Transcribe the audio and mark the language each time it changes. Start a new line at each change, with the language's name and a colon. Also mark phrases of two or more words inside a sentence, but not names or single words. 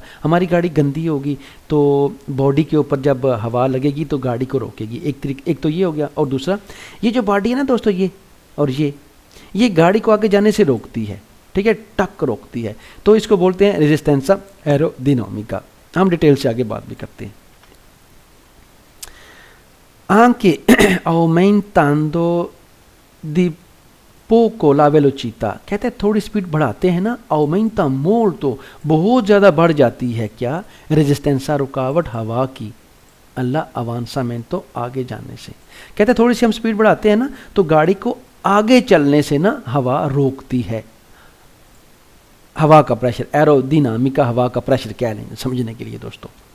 Hindi: हमारी गाड़ी गंदी होगी तो बॉडी के ऊपर जब हवा लगेगी तो गाड़ी को रोकेगी। एक तो ये हो गया, और दूसरा ये जो बॉडी है ना दोस्तों, ये और ये गाड़ी को आगे जाने से रोकती है, ठीक है, टक रोकती है, तो इसको बोलते हैं
Italian: resistenza aerodinamica.
Hindi: हम डिटेल से आगे बात भी करते हैं।
Italian: Anche aumentando di poco la velocità,
Hindi: कहते हैं थोड़ी स्पीड बढ़ाते हैं ना,
Italian: aumenta molto,
Hindi: बहुत ज़्यादा बढ़ जाती है क्या, रेजिस्टेंसा रुकावट हवा की,
Italian: all'avanzamento
Hindi: आगे जाने से। कहते हैं थोड़ी सी हम स्पीड बढ़ाते हैं ना तो गाड़ी को आगे चलने से ना हवा रोकती है। हवा का प्रेशर, एरोडायनामिका हवा का प्रेशर कह लेंगे समझने के लिए दोस्तों।